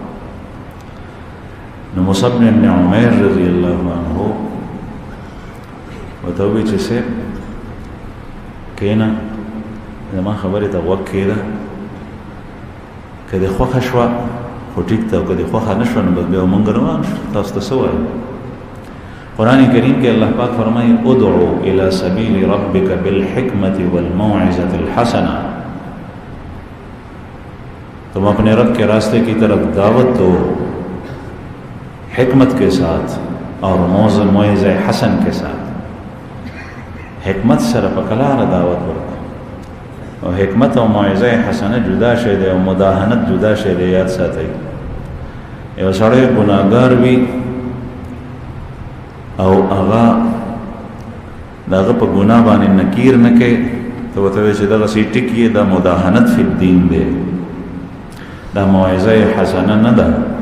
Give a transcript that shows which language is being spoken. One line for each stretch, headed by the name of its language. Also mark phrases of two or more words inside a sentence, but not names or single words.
Pashto: نو مصعب بن عمیر رضی الله عنه ورته وایي چې صاحب کښېنه زما خبرې ته غوږ کښېږده که دې خوښه شوه خو ټیک ته او که دې خوښه نه شوه نو بس بیا مونږ روان شو تاسو ته څه وایو.
Urdu: قرآن کریم کې اللہ پاک فرمائے
Arabic: ادعو الى سبیل ربک بالحکمت والموعظة الحسنہ،
Urdu: تم اپنے رب کے راستے کی طرف دعوت دو حکمت کے ساتھ اور موعظہ حسن کے ساتھ.
Pashto: حکمت سره په کلاره دعوت ورکړه او حکمت او موعظه حسنه جدا شی دی او مداهنت جدا شی دی. یاد ساتئ یو سړی ګناهګار وي او هغه دغه په ګناه باندې نکیر نه کوي ته ورته وایې چې دغسې ټیک یې دا
Arabic: مداهنت فی الدین
Pashto: دی، دا موعظه حسنه نه ده.